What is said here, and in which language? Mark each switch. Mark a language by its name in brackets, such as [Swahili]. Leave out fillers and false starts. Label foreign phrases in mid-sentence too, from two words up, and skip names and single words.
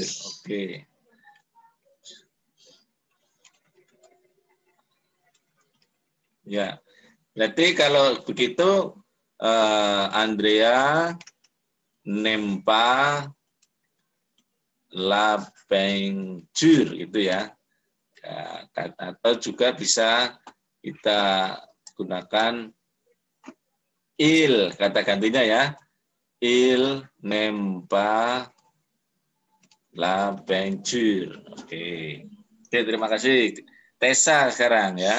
[Indonesian] Oke. Ya, berarti kalau begitu [French] Andrea n'aime pas la peinture [Indonesian] itu ya. Atau juga bisa kita gunakan il, kata gantinya ya. [French] Il n'aime pas la peinture. [Indonesian] Oke. Oke, terima kasih. Tessa sekarang ya.